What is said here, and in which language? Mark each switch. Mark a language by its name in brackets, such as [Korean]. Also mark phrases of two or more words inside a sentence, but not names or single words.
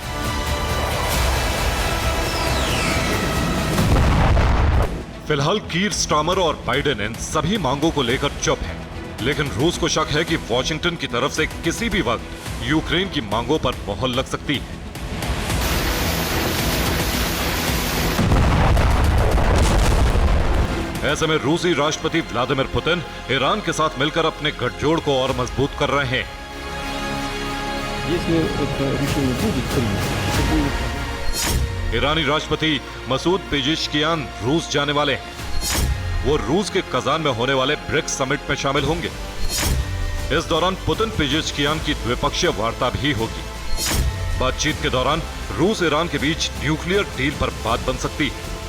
[Hindi] फिलहाल कीर स्टार्मर और बाइडेन इन सभी मांगों को लेकर चुप हैं, लेकिन रूस को शक है कि वॉशिंगटन की तरफ से किसी भी वक्त यूक्रेन की मांगों पर मोहर लग सकती है। ऐसे में रूसी राष्ट्रपति व्लादिमीर पुतिन ईरान के साथ मिलकर अपने गठजोड़ को और मजबूत कर रहे हैं। [Russian] Если это решение будет принято, это будет... [Hindi] ईरानी राष्ट्रपति मसूद पेजिशकियान रूस जाने वाले हैं। वो रूस के कजान में होने वाले ब्रिक्स समिट में शामिल होंगे। इस दौरान पुतिन पेजिशकियान की द्विपक्षीय वार्ता भी होगी। बातचीत के दौरान रूस ईरान के बीच [English] nuclear deal [Hindi] पर बात बन सकती है।